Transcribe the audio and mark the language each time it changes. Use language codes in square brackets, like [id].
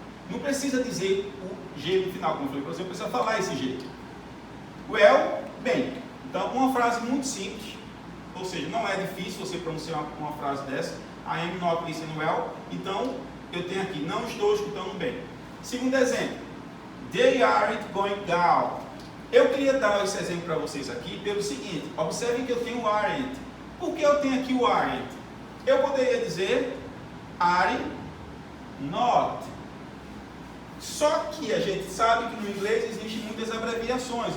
[pt] Não precisa dizer o G no final, como eu falei para você, precisa falar esse G. Well, bem. Então, uma frase muito simples, ou seja, não é difícil você pronunciar uma frase dessa. [en] I am not listening well. [pt] Então, eu tenho aqui, não estou escutando bem. Segundo exemplo, [en] they aren't going down. [pt] Eu queria dar esse exemplo para vocês aqui pelo seguinte, observem que eu tenho o aren't. Por que eu tenho aqui o aren't? Eu poderia dizer are not. Só que a gente sabe que no inglês existem muitas abreviações.